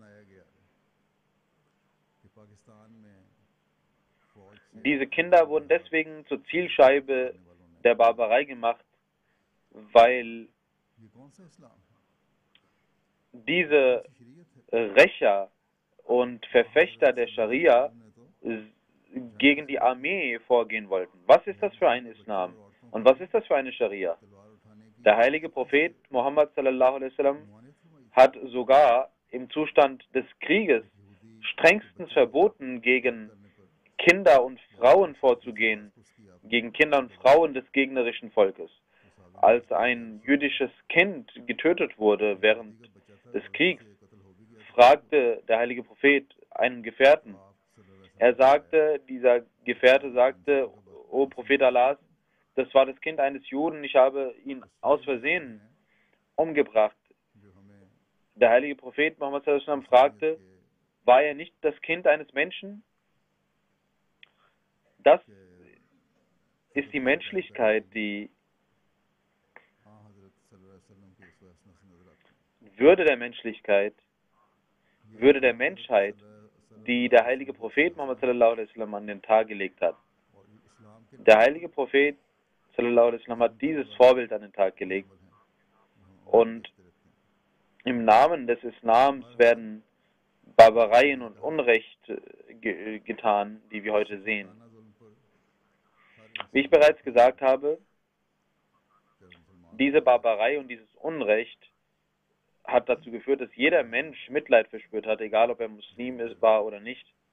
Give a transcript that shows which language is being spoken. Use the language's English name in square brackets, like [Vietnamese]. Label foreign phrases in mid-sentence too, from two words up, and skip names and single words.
[German] Diese Kinder wurden deswegen zur Zielscheibe der Barbarei gemacht, weil diese Rächer und Verfechter der Scharia gegen die Armee vorgehen wollten. Was ist das für ein Islam? Und was ist das für eine Scharia? Der heilige Prophet Muhammad [Arabic] صلى الله عليه وسلم [German] hat sogar im Zustand des Krieges strengstens verboten, gegen Kinder und Frauen vorzugehen, gegen Kinder und Frauen des gegnerischen Volkes. als ein jüdisches Kind getötet wurde während des Kriegs, fragte der heilige Prophet einen Gefährten. Er sagte, dieser Gefährte sagte, O Prophet Allahs, das war das Kind eines Juden, ich habe ihn aus Versehen umgebracht. Der heilige Prophet Muhammad [Arabic] صلى الله عليه وسلم [German] fragte, war er nicht das Kind eines Menschen? Das ist die Menschlichkeit, die Würde der Menschlichkeit, Würde der Menschheit, die der heilige Prophet Muhammad [Arabic] صلى الله عليه وسلم [German] an den Tag gelegt hat. Der heilige Prophet [Arabic] صلى الله عليه وسلم [German] hat dieses Vorbild an den Tag gelegt. Und im Namen des Islams werden Barbareien und Unrecht getan, die wir heute sehen. Wie ich bereits gesagt habe, diese Barbarei und dieses Unrecht hat dazu geführt, dass jeder Mensch Mitleid verspürt hat, egal ob er Muslim war oder nicht.